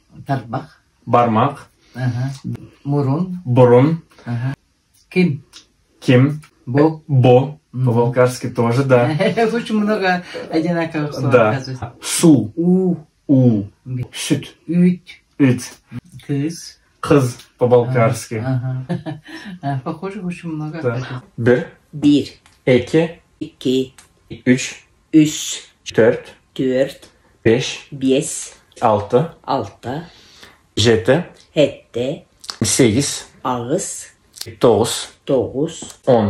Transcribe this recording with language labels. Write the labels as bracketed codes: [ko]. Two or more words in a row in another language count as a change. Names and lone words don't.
[tr] Parmak. Barmak. Burun. Burun. [ru] Ким. Ким. Бо. Бо. По-болгарски тоже, да. Очень много одинаковых слов, Да. оказывается. Су. У. У. [tr] Süt. [ru] Ють. [tr] Üt. [ru] Кыс. [tr] Kız. [ru] По-болгарски. Похоже, очень много. Да. [tr] Bir. 1, İki. 2, Üç. 3, Dört. 4, Beş. 5, Altı. 6, Yedi. 7, Sekiz. 8, Dokuz. 9, On.